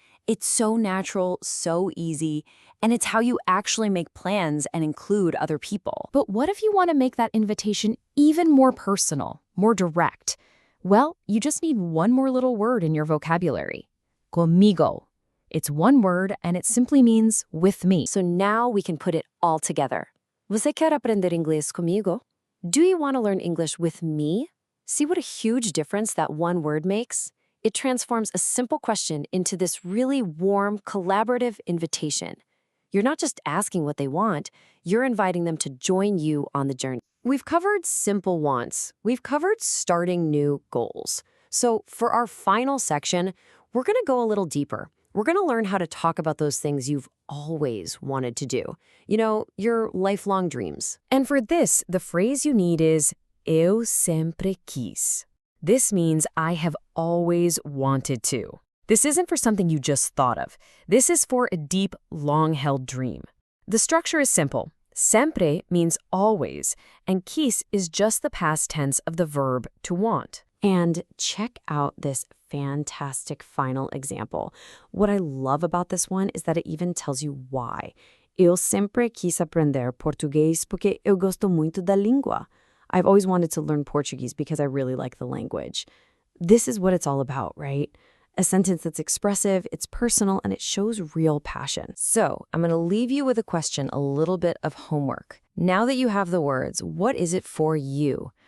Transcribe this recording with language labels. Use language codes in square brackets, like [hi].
[en] It's so natural, so easy, and it's how you actually make plans and include other people. But what if you want to make that invitation even more personal, more direct? Well, you just need one more little word in your vocabulary. Conmigo. It's one word and it simply means with me. So now we can put it all together. [pt] Você quer aprender inglês comigo? [en] Do you want to learn English with me? See what a huge difference that one word makes? It transforms a simple question into this really warm, collaborative invitation. You're not just asking what they want, you're inviting them to join you on the journey. We've covered simple wants. We've covered starting new goals. So for our final section, we're going to go a little deeper. We're going to learn how to talk about those things you've always wanted to do. You know, your lifelong dreams. And for this, the phrase you need is [pt] eu sempre quis. [en] This means I have always wanted to. This isn't for something you just thought of. This is for a deep, long-held dream. The structure is simple. Sempre means always, and quis is just the past tense of the verb to want. And check out this fantastic final example. What I love about this one is that it even tells you why. [pt] Eu sempre quis aprender português porque eu gosto muito da língua. [en] I've always wanted to learn Portuguese because I really like the language. This is what it's all about, right? A sentence that's expressive, it's personal, and it shows real passion. So I'm going to leave you with a question, a little bit of homework. Now that you have the words, what is it for you?